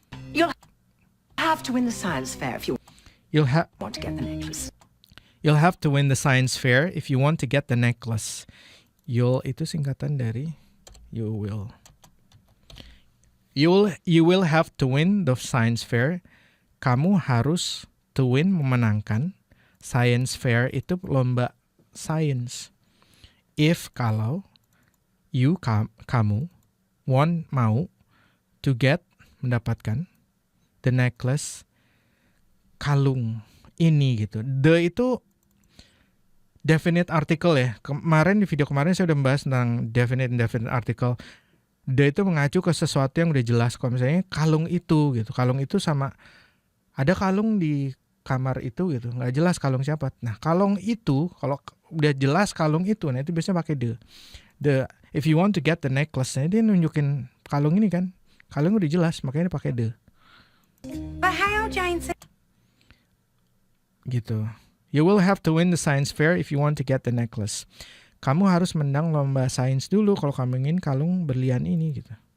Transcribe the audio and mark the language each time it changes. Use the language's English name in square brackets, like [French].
[English] You'll have to win the science fair if you You'll want to get the necklace. have to win the science fair if you want to get the necklace. [Indonesian] You'll itu singkatan dari you will. [English] You will have to win the science fair. [Indonesian] Kamu harus to win, memenangkan. Science fair itu lomba science. If kalau you kamu mau to get mendapatkan the necklace kalung ini gitu. The itu definite article ya. Kemarin di video kemarin saya udah membahas tentang definite and indefinite article. The itu mengacu ke sesuatu yang udah jelas. Kalau misalnya kalung itu gitu. Kalung itu sama ada kalung di kamar itu gitu. Nggak jelas kalung siapa. Nah kalung itu kalau udah jelas kalung itu, nah itu biasanya pakai the. [English] If you want to get the necklace, [Indonesian] nah dia nunjukin kalung ini kan. Kalung udah jelas, makanya dia pakai the. [English] But how, Jane? [Indonesian] Gitu. [English] You will have to win the science fair if you want to get the necklace. [Indonesian] Kamu harus menang lomba sains dulu kalau kamu ingin kalung berlian ini gitu.